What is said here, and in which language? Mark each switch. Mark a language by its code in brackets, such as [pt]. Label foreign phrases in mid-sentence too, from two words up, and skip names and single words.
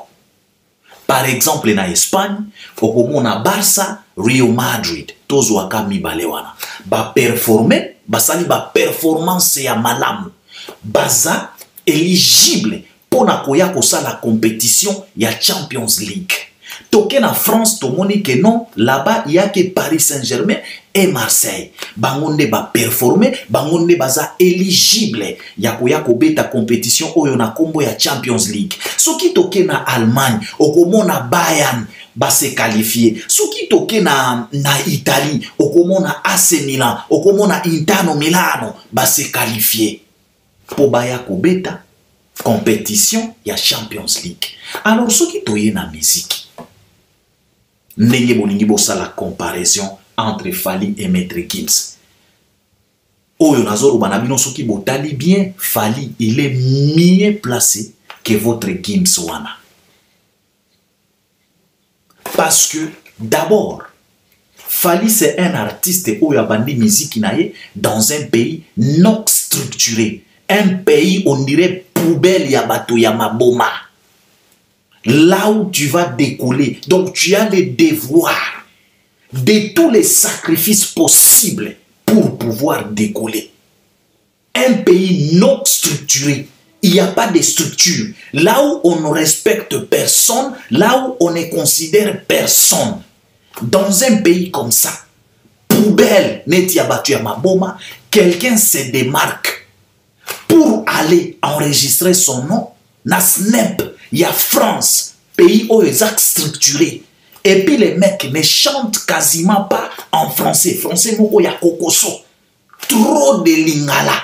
[fr] Par exemple [ln] na Espagne okomona Barça, Real Madrid tozwaka mibale wana ba performer basali ba performance ya malamu baza éligible pona koya kosala compétition ya Champions League. Toke na France tomoni [fr] que non, là-bas il y a que Paris Saint-Germain et Marseille. [ln] Bangonde ba performer, bangonde baza éligible ya koya kobeta compétition oyo na kombo ya Champions League. Soki toke na Allemagne, okomona Bayern ba [fr] se qualifier. [ln] Soki toke na Italie, okomona AC Milan, okomona Inter Milano ba [fr] se qualifier. [ln] Po baya kobeta compétition ya Champions League. Alors soki toye na musique ndenge bolingi bosala [fr] comparaison entre Fally et Maître Gims. [ln] Oyo nazoloba na bino soki botali [fr] bien, Fally il est mieux placé que votre Gims wana. Parce que d'abord Fally c'est un artiste [ln] oyo abandi musique naye [fr] dans un pays non structuré, un pays on dirait poubelle [ln] ya bato ya maboma. [fr] Là où tu vas décoller. Donc tu as le devoir de tous les sacrifices possibles pour pouvoir décoller. Un pays non structuré, il n'y a pas de structure. Là où on ne respecte personne, là où on ne considère personne. Dans un pays comme ça, poubelle, [ln] neti abatu ya maboma, [fr] quelqu'un se démarque pour aller enregistrer son nom. Na Snap, il y a France, pays où ils sont structurés. Et puis les mecs ne chantent quasiment pas en français. Français, il y a kokoso. Trop de lingala.